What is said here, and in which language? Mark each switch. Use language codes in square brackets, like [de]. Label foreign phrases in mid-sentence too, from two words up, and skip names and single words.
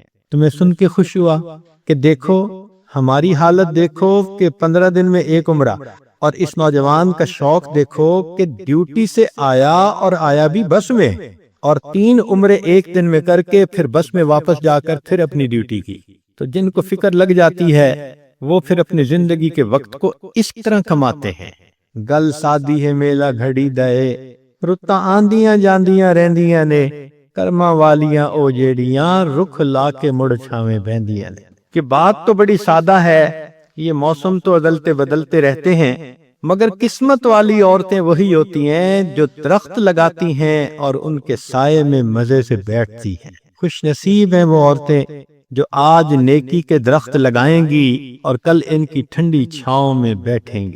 [ur] تمہیں سن کے خوش ہوا کہ دیکھو ہماری حالت، دیکھو کہ 15 دن میں 1 عمرہ، اور اس نوجوان کا شوق دیکھو کہ ڈیوٹی سے آیا اور آیا بھی بس میں، اور 3 عمرے ایک دن میں کر کے پھر بس میں واپس جا کر پھر اپنی ڈیوٹی کی۔ تو جن کو فکر لگ جاتی ہے وہ پھر اپنی زندگی کے وقت کو اس طرح کماتے ہیں۔ [pa] گل سادی ہے میلا گھڑی دے، رتاں آندیاں جاندیاں رہندیاں نے، کرما والیاں او جیڑیاں، رکھ لا کے مڑ چھاویں بہندیاں نے۔ [ur] کہ بات تو بڑی سادہ ہے، یہ موسم تو بدلتے بدلتے رہتے ہیں، مگر قسمت والی عورتیں وہی ہوتی ہیں جو درخت لگاتی ہیں اور ان کے سائے میں مزے سے بیٹھتی ہیں۔ خوش نصیب ہیں وہ عورتیں جو آج نیکی کے درخت لگائیں گی اور کل ان کی ٹھنڈی چھاؤں میں بیٹھیں گی۔